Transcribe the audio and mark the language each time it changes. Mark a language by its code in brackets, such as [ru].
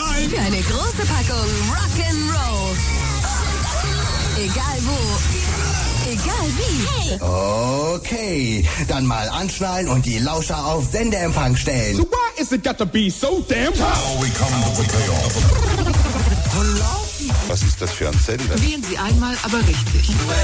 [de] Für eine große Packung Rock'n'Roll. Egal wo, egal wie. Hey. Okay, dann mal anschnallen und die Lauscher auf Sendeempfang stellen. [en] So why is it got to be so damn tough? How we come to the payoff. [de] Was ist das für ein Sender? Wählen Sie einmal, aber richtig.